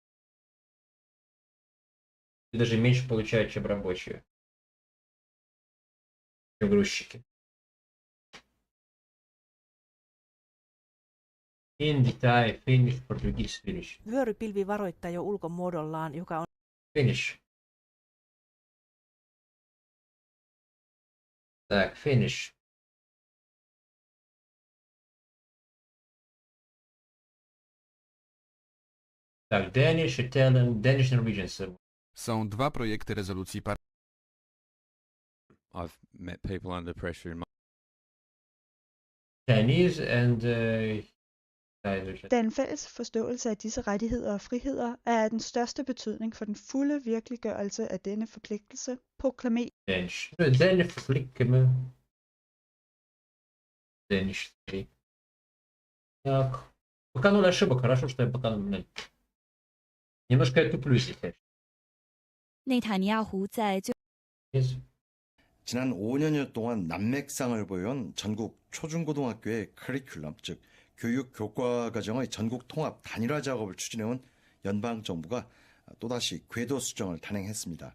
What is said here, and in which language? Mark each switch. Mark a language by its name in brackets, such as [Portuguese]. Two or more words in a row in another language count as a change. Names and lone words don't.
[Russian] И даже меньше получают, чем рабочие, чем грузчики. [English] Hindi, Thai, Finnish, Portuguese, Finnish. [Finnish] Vyörypilvi varoittaa jo ulkomuodollaan, joka on... [English] Finnish. Так, Finnish. Tak, Danish, Italian, Danish, Norwegian. [Polish] Są 2 projekty rezolucji [English] I've met people under pressure in my... Chinese and... [Danish] Den fælles forståelse af disse rettigheder og friheder er af den største betydning for den fulde virkeliggørelse af denne forpligtelse, proklamerer. [Russian] Так, пока 0 ошибок, хорошо, что я пока... Немножко я туплю здесь. [Korean] 네타냐후 在 지난 5년여 동안 난맥상을 보여온 전국 초중고등학교의 커리큘럼, 즉 교육 교과 과정의 전국 통합 단일화 작업을 추진해온 연방 정부가 또다시 궤도 수정을 단행했습니다.